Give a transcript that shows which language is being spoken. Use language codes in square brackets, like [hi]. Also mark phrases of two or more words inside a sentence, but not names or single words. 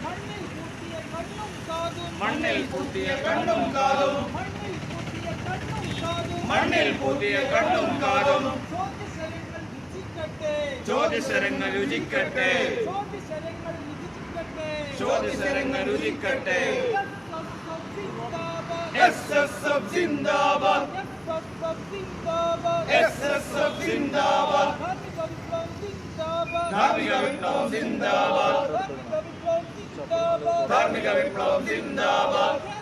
[ml] മണ്ണിൽ പൂട്ടിയ കണ്ണും കാതും, മണ്ണിൽ പൂട്ടിയ കണ്ണും കാതും, ജ്യോതിശരങ്ങൾ രുചിക്കട്ടെ, ജ്യോതിശരങ്ങൾ രുചിക്കട്ടെ. SSF जिंदाबाद, SSF जिंदाबाद, ധാർമ്മിക വിപ്ലവം സിന്ദാബാദ് ധാർമ്മിക വിപ്ലവം സിന്ദാബാദ്